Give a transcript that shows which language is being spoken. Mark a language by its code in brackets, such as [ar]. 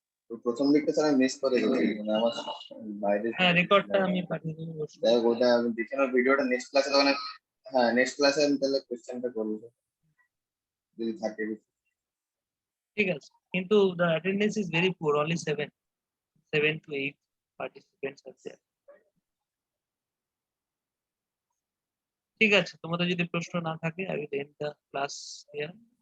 [bn] তো প্রথম দিকটা স্যার আমি মিস করে গেছি, মানে আমার বাইরে হ্যাঁ রেকর্ডটা আমি পাঠিয়ে দেবো বসে। যাই হোক, ওটা আমি দেখে নেবো ভিডিওটা নেক্সট ক্লাসে, তখন হ্যাঁ নেক্সট ক্লাসে আমি তাহলে কোশ্চেনটা করবো যদি থাকে। ঠিক আছে, কিন্তু [en] the attendance is very poor, only 7 to 8 participants are there. [bn] ঠিক আছে, তোমাদের যদি প্রশ্ন না থাকে [en] I will end the class here.